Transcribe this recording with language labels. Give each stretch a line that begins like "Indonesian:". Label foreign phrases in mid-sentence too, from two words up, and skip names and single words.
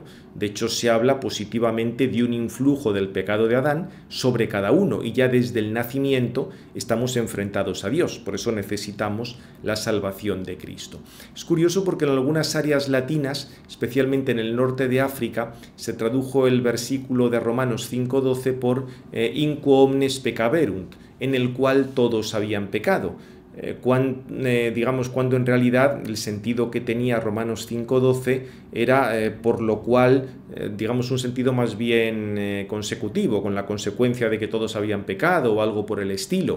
Spanish: De hecho, se habla positivamente de un influjo del pecado de Adán sobre cada uno, y ya desde el nacimiento estamos enfrentados a Dios. Por eso necesitamos la salvación de Cristo. Es curioso porque en algunas áreas latinas, especialmente en el norte de África, se tradujo el versículo de Romanos 5:12 por
Latin: in quo omnes peccaverunt,
Spanish: en el cual todos habían pecado. Cuando en realidad el sentido que tenía Romanos 5:12 era por lo cual, digamos, un sentido más bien consecutivo, con la consecuencia de que todos habían pecado o algo por el estilo.